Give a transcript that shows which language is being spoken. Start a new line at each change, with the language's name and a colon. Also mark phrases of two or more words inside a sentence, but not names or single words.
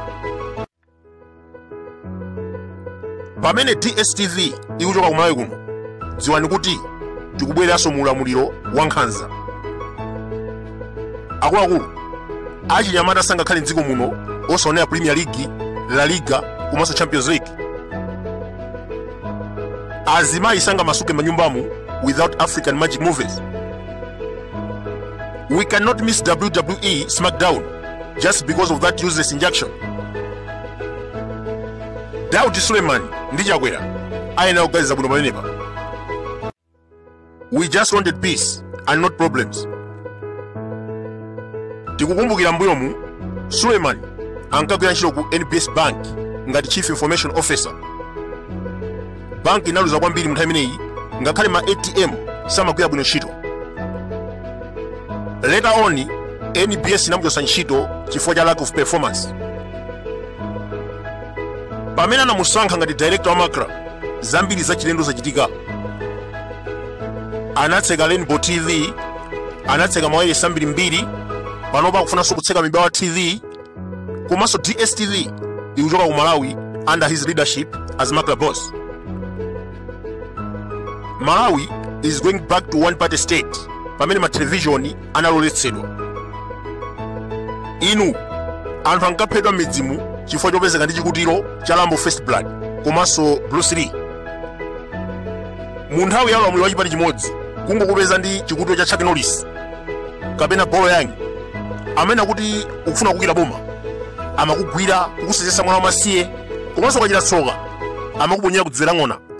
Nyanja: Pamene DSTV ikuchoka ku Malawi kuno, dziwani kuti tikubweranso mu ulamuliro wa nkhanza. Akuluakulu achinyamata sangakhale m'dziko muno osaonera Premier League, La Liga komanso Champions League. Azimayi sangamasuke manyumbamu
English: without African magic movies. We cannot miss WWE SmackDown just because of that useless injection.
Nyanja: Daudi Suleiman ndi Chakwera ayena kuganiza bwino pamenepa.
English: We just wanted peace and not problems.
Nyanja: Tikukumbukira mbuyomu Suleiman ankagwira ntchito ku NBS Bank ngati
English: Chief Information Officer.
Nyanja: Banki inaluza kwambiri mu nthawi imeneyi ngakhale ma ATM samagwira bwino ntchito.
English: Later on,
Nyanja: NBS inamuchosa ntchito chifukwa cha
English: lack of performance.
Nyanja: Pamene anamusankha ngati director wa makra, zambiri zachilendo zachitika. Anatseka Rainbow TV, anatseka mawayilesi ambirimbiri, panopa akufunanso kutseka mibawa TV, komanso DSTV ikuchoka ku Malawi
English: under his leadership as makra boss. Malawi is going back to one-party state
Nyanja: pamene ma television analoletsedwa. Inu anthu ankaphedwa midzimu chifukwa chopezeka ndi chikutiro cha Lambo First Blood komanso Bruce Lee. Mu nthawi ya ulamuliro wa chipani chimodzi kungokupeza ndi chikutiro cha Chuck Norris kapena Bolo Yang amene akuti ukufuna kukira boma, amakugwira kukusenzesa mwana wamasiye komanso kachita tsoka amakuponyera kudziwera ng'ona.